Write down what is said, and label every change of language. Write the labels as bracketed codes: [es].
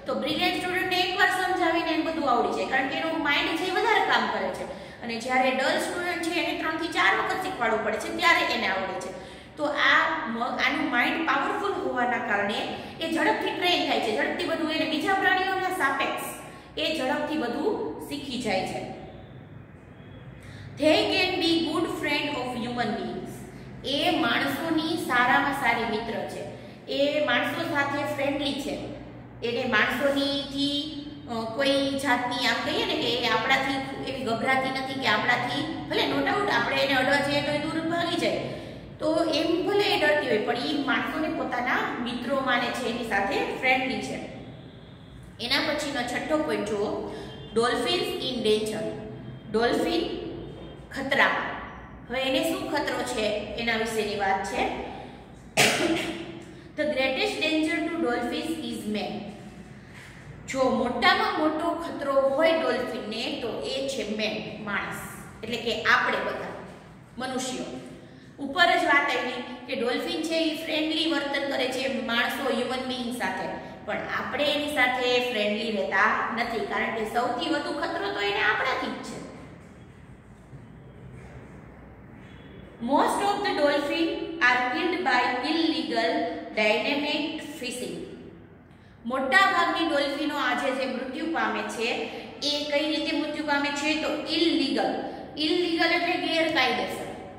[gu] તો બ્રિલિયન્ટ સ્ટુડન્ટને એકવાર સમજાવીને એને બધું આવડી જાય, કારણ કે એનું માઇન્ડ છે એ વધારે કામ કરે છે. અને જ્યારે ડલ સ્ટુડન્ટ છે એને 3 થી 4 વખત શીખવાડવું પડે છે, ત્યારે એને આવડે છે. તો આનું માઇન્ડ પાવરફુલ હોવાના કારણે એ ઝડપથી ટ્રેન થાય છે. ઝડપથી બધું એને બીજા પ્રાણીઓના સાપેક્ષ એ ઝડપથી બધું શીખી જાય છે. [en] They can be good friend of human beings. [gu] એ માણસોની સારામાં સારી મિત્ર છે. એ માણસો સાથે ફ્રેન્ડલી છે. એને માણસોનીથી કોઈ જાતની આમ કહીએ ને કે એ આપણાથી એવી ગભરાતી નથી કે આપણાથી ભલે નો ડાઉટ આપણે એને અડવા જઈએ તો એ દૂર ભાગી જાય, તો એમ ભલે એ ડરતી હોય પણ એ માણસોને પોતાના મિત્રો માને છે, એની સાથે ફ્રેન્ડલી છે. એના પછીનો છઠ્ઠો પોઈન્ટ જુઓ, [en] Dolphins in danger. [gu] ડોલ્ફિન ખતરામાં. હવે એને શું ખતરો છે એના વિશેની વાત છે. [en] The greatest danger to dolphins is man. [gu] જો મોટામાં મોટો ખતરો હોય ડોલ્ફિનને તો એ છે મેન, માણસ, એટલે કે આપણે બધા મનુષ્યો. ઉપર જ વાત આવી કે ડોલ્ફિન છે એ ફ્રેન્ડલી વર્તન કરે છે માણસો હ્યુમન બીઈંગ સાથે, પણ આપણે એની સાથે ફ્રેન્ડલી રહેતા નથી, કારણ કે સૌથી વધુ ખતરો તો એને આપણાથી જ છે. [en] Most of the dolphins are killed by illegal dynamic fishing. [gu] મોટા ભાગની ડોલ્ફિનો આજે જે મૃત્યુ પામે છે એ કઈ રીતે મૃત્યુ પામે છે તો ઇલીગલ. ઇલીગલ એટલે ગેરકાયદેસર.